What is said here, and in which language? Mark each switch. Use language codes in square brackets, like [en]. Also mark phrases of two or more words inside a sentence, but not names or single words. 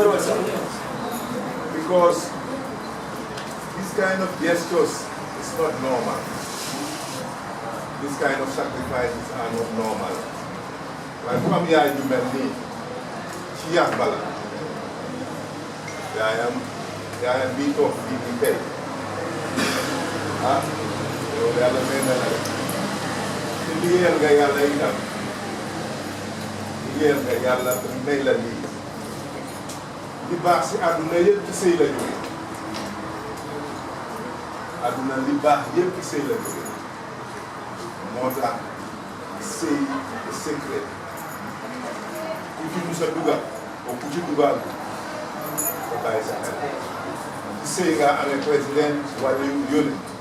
[en] Because this kind of gestures is not normal. This kind of sacrifices are not normal. Like from here, you met me, Chiyak Bala. I am beat off the pay. [wo] Yàlla may na la te liggéeyal nga yàlla itam liggéeyal nga yàlla may la lii li baax si àdduna yëpp ci sëy la jóge àdduna li baax yëpp ci sëy la jóge moo tax sëy secret ku ci musa dugal o ku ci dugal ko bàyyi sa xel ci sëy nga amee président wala yónni